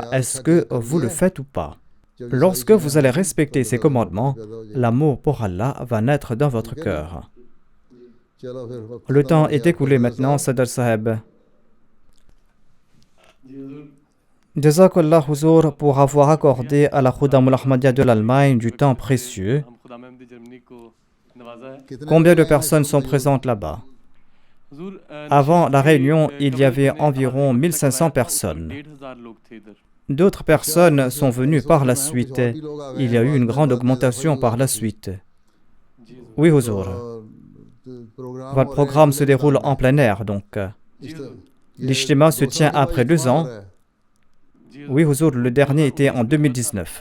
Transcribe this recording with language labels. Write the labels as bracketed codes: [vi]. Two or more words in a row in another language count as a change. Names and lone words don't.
[fr] Est-ce que vous le faites ou pas? Lorsque vous allez respecter ces commandements, l'amour pour Allah va naître dans votre cœur. Le temps est écoulé maintenant, Sadr Saheb. Jazakallah Huzour pour avoir accordé à la Khuddam al-Ahmadiyya de l'Allemagne du temps précieux. [ur] ہم خدا محمد جرمنی کو نوازا ہے [fr] Combien de personnes sont présentes là-bas? [ur] हुजूर [fr] Avant la réunion, il y avait environ 1500 personnes. [ur] 1500 لوگ تھے ادھر [fr] D'autres personnes sont venues par la suite. Il y a eu une grande augmentation par la suite. Oui, Huzour. Votre programme se déroule en plein air, donc. L'Ijtima se tient après 2 ans. Oui, Huzour, le dernier était en 2019.